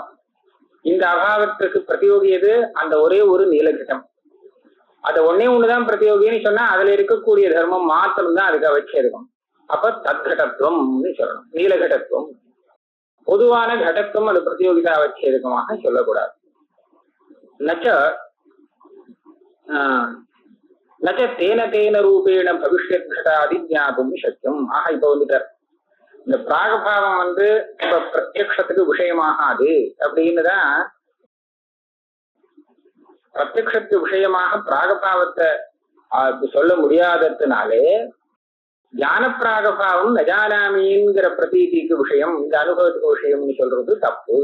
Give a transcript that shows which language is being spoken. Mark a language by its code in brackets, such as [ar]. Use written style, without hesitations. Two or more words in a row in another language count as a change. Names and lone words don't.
[ta] இந்த அபாவத்துக்கு பிரதியோகி எது? அந்த ஒரே ஒரு நீலகட்டம். அது ஒன்னே ஒண்ணுதான் பிரதியோகின்னு சொன்னா அதுல இருக்கக்கூடிய தர்மம் மாத்திரம் தான் அதுக்கு அவச்சேதகம். அப்ப தத்கடத்துவம்னு சொல்லணும். நீலகடத்துவம் பொதுவான கடத்துவம் அது பிரதியோகிதா அவச்சேதகமாக சொல்லக்கூடாது. [sa] न च तेन तेन रूपेण भविष्यत् घटादि ज्ञापकम् सत्यम्. [ta] ஆக இப்ப வந்துட்டார், இந்த பிராகபாவம் இப்ப பிரத்யக்ஷத்துக்கு விஷயமாகாது அப்படின்னுதான். பிரத்யக்ஷத்துக்கு விஷயமாக பிராகபாவத்தை சொல்ல முடியாததுனாலே ஞான பிராகபாவம் நஜானாமிங்கிற பிரதீதிக்கு விஷயம், இந்த அனுபவத்துக்கு விஷயம்னு சொல்றது தப்பு.